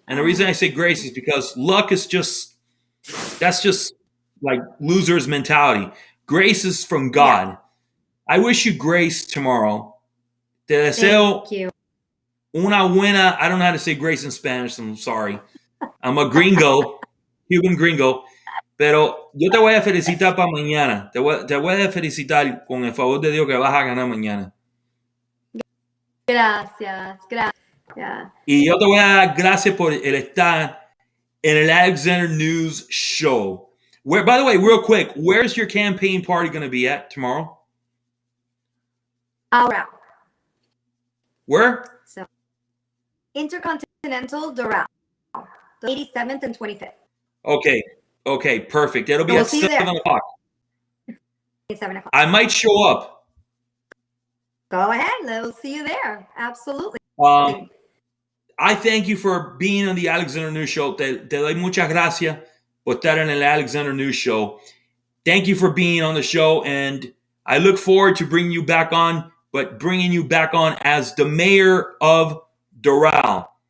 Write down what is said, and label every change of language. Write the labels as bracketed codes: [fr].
[en] And the reason I say grace is because luck is that's just like loser's mentality. Grace is from God. Yeah. I wish you grace tomorrow. [es] Te deseo una buena, [en] I don't know how to say grace in Spanish, I'm sorry. I'm a gringo, Cuban gringo. [es] Pero yo te voy a felicitar para mañana. Te voy a felicitar con el favor de Dios que vas a ganar mañana. Gracias. Y yo te voy a dar gracias por el estar en el Alexander News Show. [en] Where, by the way, real quick, where's your campaign party going to be at tomorrow? [es] Ahora. [en] Where? So, Intercontinental Doral, the 87th and 25th. Okay, perfect. It'll be at 7 o'clock. 7 o'clock. I might show up. Go ahead. We'll see you there. Absolutely. I thank you for being on the Alexander News Show. [es] Te doy muchas gracias por estar en el Alexander News Show. [en] Thank you for being on the show, and I look forward to bringing you back on, but bringing you back on as the mayor of Doral.